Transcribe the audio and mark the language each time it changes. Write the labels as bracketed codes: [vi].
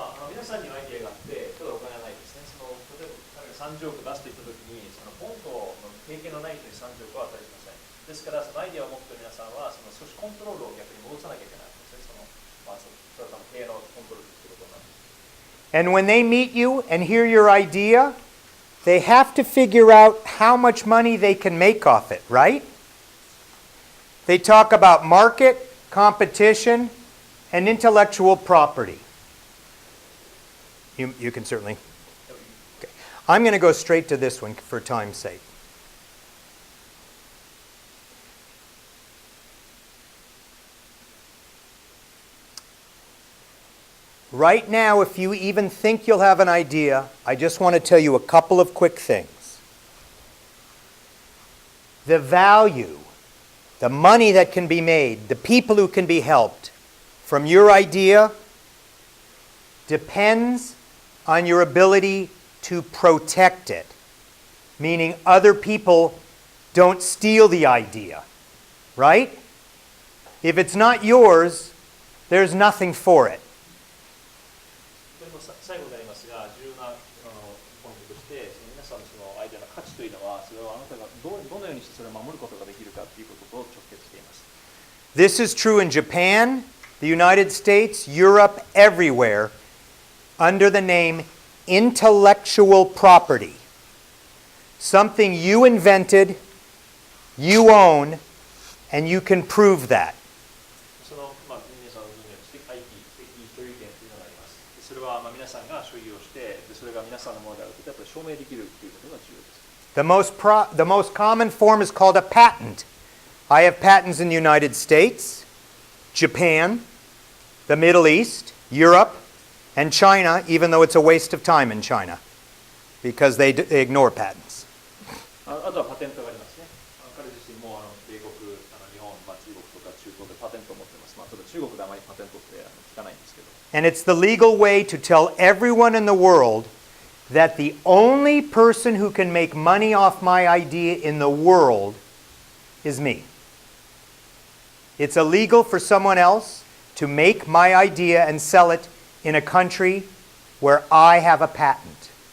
[ja] 皆さんにはアイデアがあって、ただお金がないですね。例えば彼が30億出すと言ったときに、ポンと経験のない人に30億は与えません。ですから、そのアイデアを持っている皆さんは、少しコントロールを逆に戻さなきゃいけないんですね。それは多分経営のコントロールということになる。 [en] And when they meet you and hear your idea, they have to figure out how much money they can make off it, right? They talk about market, competition, and intellectual property. You can certainly. Okay. I'm going to go straight to this one for time's sake. Right now, if you even think you'll have an idea, I just want to tell you a couple of quick things. The value, the money that can be made, the people who can be helped from your idea depends on your ability to protect it, meaning other people don't steal the idea, right? If it's not yours, there's nothing for it. [ja] 最後になりますが、重要なポイントとして、皆さんのそのアイデアの価値というのは、それをあなたがどのようにしてそれを守ることができるかということと直結しています。 [en] This is true in Japan, the United States, Europe, everywhere, under the name intellectual property. Something you invented, you own, and you can prove that. [ja] 皆さんの分野として IP、所有権というのがあります。それは皆さんが所有をして、それが皆さんのものであることをやっぱり証明できるということが重要です。 [en] The most common form is called a patent. I have patents in the United States, Japan, the Middle East, Europe, and China, even though it's a waste of time in China, because they ignore patents. [ja] あとはパテントがありますね。彼自身も米国、日本、中国とか中東でパテントを持っています。ただ中国であまりパテントって聞かないんですけど。 [en] And it's the legal way to tell everyone in the world that the only person who can make money off my idea in the world is me. It's illegal for someone else to make my idea and sell it in a country where I have a patent.